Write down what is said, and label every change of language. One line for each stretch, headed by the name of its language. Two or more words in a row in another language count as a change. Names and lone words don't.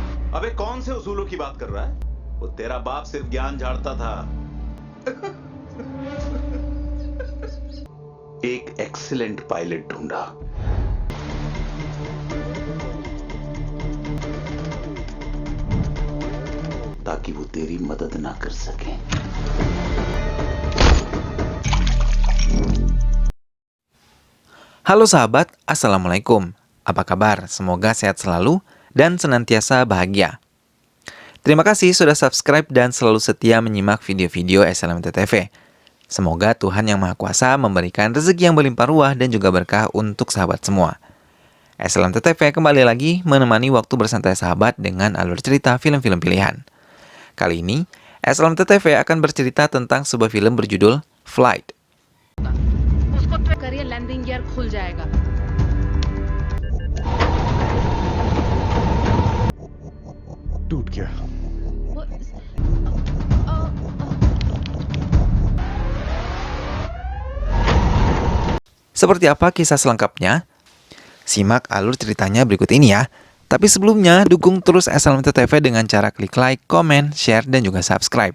Hindi: अबे कौन से उसूलों की बात कर रहा है? वो तेरा बाप सिर्फ ज्ञान झाड़ता था। एक
English: excellent pilot
Hindi: ढूंढा। ताकि वो तेरी मदद ना कर सके।
Indonesian: Halo sahabat, Assalamualaikum. Apa kabar? Semoga sehat selalu dan senantiasa bahagia. Terima kasih sudah subscribe dan selalu setia menyimak video-video SLMT TV. Semoga Tuhan Yang Maha Kuasa memberikan rezeki yang berlimpah ruah dan juga berkah untuk sahabat semua. SLMT TV kembali lagi menemani waktu bersantai sahabat dengan alur cerita film-film pilihan. Kali ini, SLMT TV akan bercerita tentang sebuah film berjudul Flight.
Hindi: उसको ट्रैक करिए,
English: landing gear
Hindi: खुल जाएगा। टूट गया।
Indonesian: Seperti apa kisah selengkapnya? Simak alur ceritanya berikut ini ya. Tapi sebelumnya, dukung terus SLMT TV dengan cara klik like, komen, share, dan juga subscribe.